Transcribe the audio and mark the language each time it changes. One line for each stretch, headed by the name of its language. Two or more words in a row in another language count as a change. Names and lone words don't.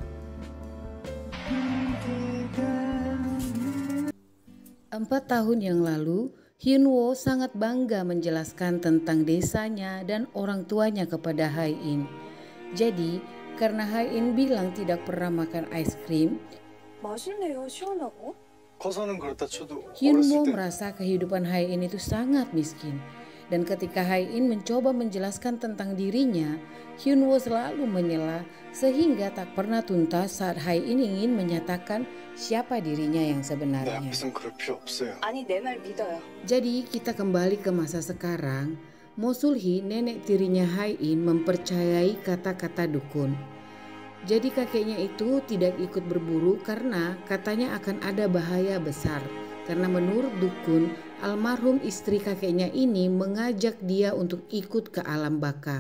Indonesian: 4 tahun yang lalu, Hyunwoo sangat bangga menjelaskan tentang desanya dan orang tuanya kepada Hae-in. Jadi, karena Hae-in bilang tidak pernah makan es krim,
Korean: 맛있네요, 시원하고. 커서는 그렇다 쳐도
Indonesian: Hyunwoo
Korean: 어렸을 때
Indonesian: merasa kehidupan Hae-in itu sangat miskin. Dan ketika Hae-in mencoba menjelaskan tentang dirinya, Hyunwoo selalu menyela sehingga tak pernah tuntas saat Hae-in ingin menyatakan siapa dirinya yang
Korean: 내
Indonesian: sebenarnya.
Korean: 앞에선 그럴 필요 없어요. 아니, 내 말 믿어요.
Indonesian: Jadi kita kembali ke masa sekarang. Mo Sul-hee, nenek tirinya Hae-in, mempercayai kata-kata dukun. Jadi kakeknya itu tidak ikut berburu karena katanya akan ada bahaya besar. Karena menurut dukun, almarhum istri kakeknya ini mengajak dia untuk ikut ke alam baka.